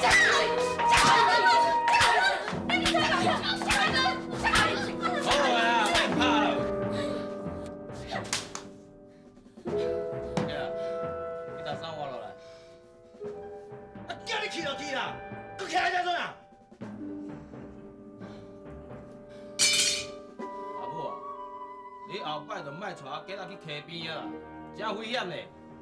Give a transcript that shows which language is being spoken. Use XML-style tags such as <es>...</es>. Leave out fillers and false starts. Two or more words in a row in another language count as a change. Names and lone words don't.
<nan>好啊，别怕了。你打伞换落来。啊，叫你去就去啦，佮徛在遮做啊？阿母啊，你后摆就莫带囝仔去溪边啊，真危险嘞。</nan>